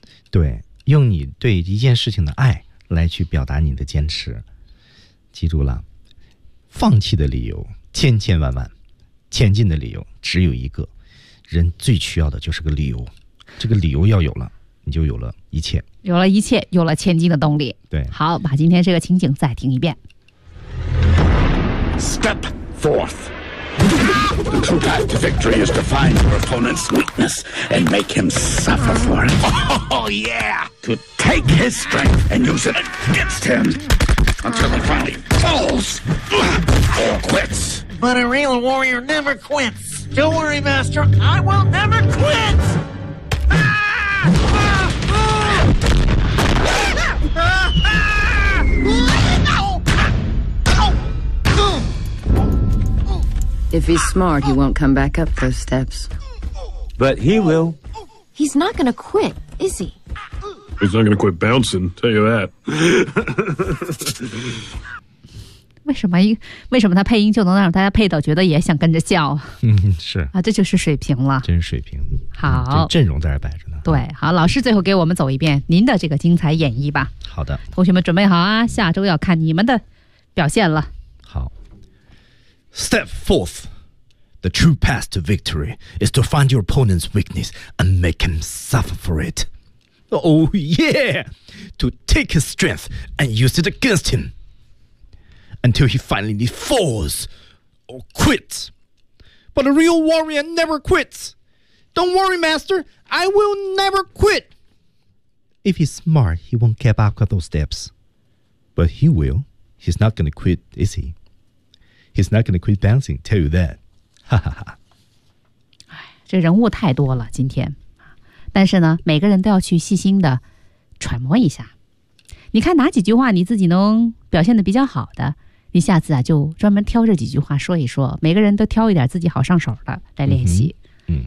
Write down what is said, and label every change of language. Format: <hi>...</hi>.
<zh>对，用你对一件事情的爱来去表达你的坚持，记住了，放弃的理由千千万万，前进的理由只有一个，人最需要的就是个理由，这个理由要有了，你就有了一切，有了一切，有了前进的动力。对，好，把今天这个情景再听一遍。</zh> <en>Step forth. The true path to victory is to find your opponent's weakness and make him suffer for it. Oh yeah! To take his strength and use it against him until he finally falls or quits. But a real warrior never quits. Don't worry, Master, I will never quit! If he's smart, he won't come back up those steps. But he will. He's not gonna quit, is he? He's not gonna quit bouncing, tell you that.</en> <zh>为什么他配音就能让大家配到觉得也想跟着笑？嗯，是啊，这就是水平了，真是水平。好，阵容在这摆着呢。对，好，老师最后给我们走一遍您的这个精彩演绎吧。好的，同学们准备好啊，下周要看你们的表现了。</zh> <en>Step forth. The true path to victory is to find your opponent's weakness and make him suffer for it. Oh yeah! To take his strength and use it against him until he finally falls or quits. But a real warrior never quits. Don't worry, Master, I will never quit. If he's smart, he won't get back up those steps. But he will. He's not gonna quit, is he? He's not going to quit dancing, tell you that.</en> <zh>哈哈哈。这人物太多了今天。但是呢，每个人都要去细心的揣摩一下。你看哪几句话你自己能表现的比较好的，一下子啊就专门挑这几句话说一说，每个人都挑一点自己好上手的来练习。嗯，</zh>